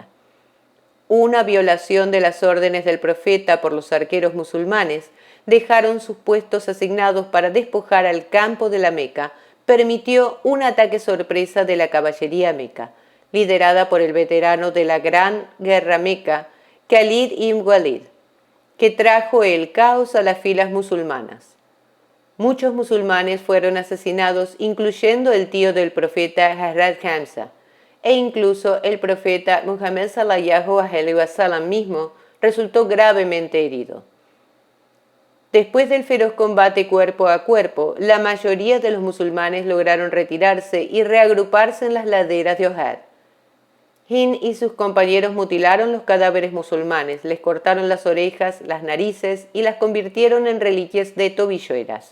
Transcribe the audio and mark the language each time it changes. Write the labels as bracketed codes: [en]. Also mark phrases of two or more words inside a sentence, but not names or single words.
[es] Una violación de las órdenes del profeta por los arqueros musulmanes dejaron sus puestos asignados para despojar al campo de la Meca, permitió un ataque sorpresa de la caballería meca, liderada por el veterano de la Gran Guerra Meca, Khalid ibn Walid, que trajo el caos a las filas musulmanas. Muchos musulmanes fueron asesinados, incluyendo el tío del profeta Hazrat Hamza, e incluso el profeta Muhammad [ar] صلى الله عليه وسلم [es] mismo resultó gravemente herido. Después del feroz combate cuerpo a cuerpo, la mayoría de los musulmanes lograron retirarse y reagruparse en las laderas de Uhud. Hind y sus compañeros mutilaron los cadáveres musulmanes, les cortaron las orejas, las narices y las convirtieron en reliquias de tobilleras.